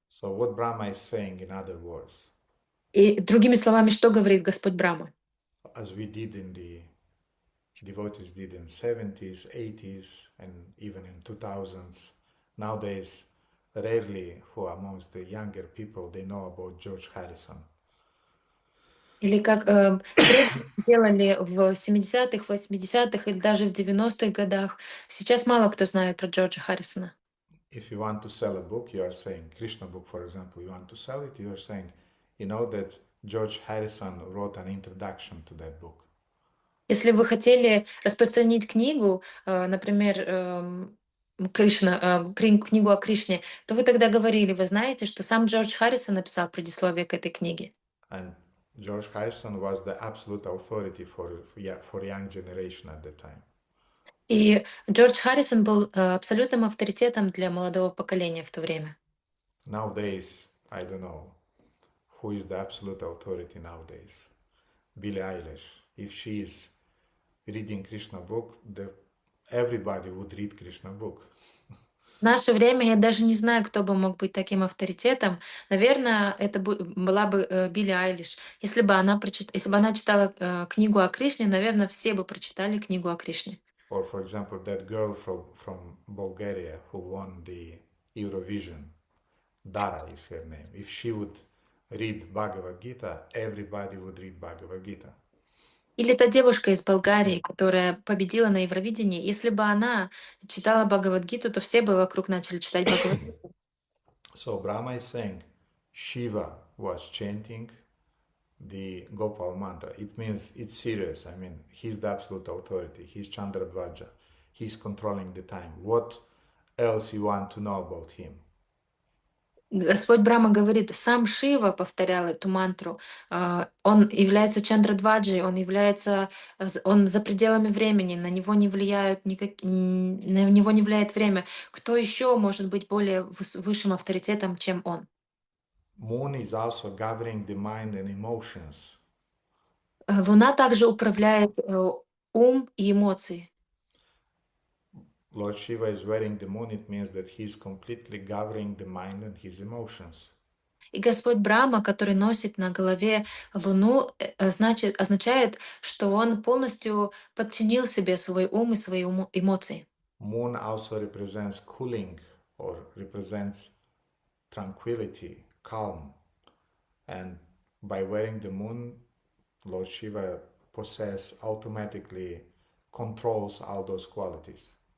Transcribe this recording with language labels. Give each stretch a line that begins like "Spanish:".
English: So what Brahma is saying, in other words,
Russian: И другими словами, что говорит Господь Брахма?
English: as we did in the devotees did in 70s, 80s, and even in 2000s, nowadays, rarely who amongst the younger people they know about George Harrison.
Russian: Или как делали в 70-х, 80-х или даже в 90-х годах. Сейчас мало кто знает про Джорджа Харрисона.
English: If you want to sell a book, you are saying, Krishna book, for example, you want to sell it, you are saying, that George Harrison wrote an introduction to that book.
Russian: Если вы хотели распространить книгу, например, книгу о Кришне, то вы тогда говорили, вы знаете, что сам Джордж Харрисон написал предисловие к этой книге.
English: And George Harrison was the absolute authority for young generation at the time.
Russian: И Джордж Харрисон был абсолютным авторитетом для молодого поколения в то время.
English: Nowadays, I don't know who is the absolute authority nowadays. Billie Eilish. If she is reading Krishna book, everybody would read Krishna book.
Russian: В наше время я даже не знаю, кто бы мог быть таким авторитетом. Наверное, это была бы Билли Айлиш. Если бы она читала книгу о Кришне, наверное, все бы прочитали книгу о Кришне.
English: Or for example, that girl from Bulgaria who won the Eurovision, Dara is her name. If she would read Bhagavad Gita, everybody would read Bhagavad Gita.
Russian: Или та девушка из Болгарии, которая победила на Евровидении, если бы она читала Бхагавадгиту, то все бы вокруг начали читать Бхагавадгиту.
English: So Brahma is saying Shiva was chanting the Gopal Mantra. It means it's serious. I mean, he's the absolute authority. He's Chandradvaja. He's controlling the time. What else you want to know about him?
Russian: Господь Брахма говорит, сам Шива повторял эту мантру. Он является Чандрадваджей, он за пределами времени, на него не на него не влияет время. Кто еще может быть более высшим авторитетом, чем он?
English: Moon is also governing the mind and emotions.
Russian: Луна также управляет ум и эмоции.
English: Lord Shiva is wearing the moon, it means that he is completely governing the mind and his emotions.
Russian: И Господь Брахма, который носит на голове Луну, означает, что он полностью подчинил себе свой ум и свои эмоции.
English: Moon also represents cooling or represents tranquility, calm. And by wearing the moon, Lord Shiva automatically controls all those qualities.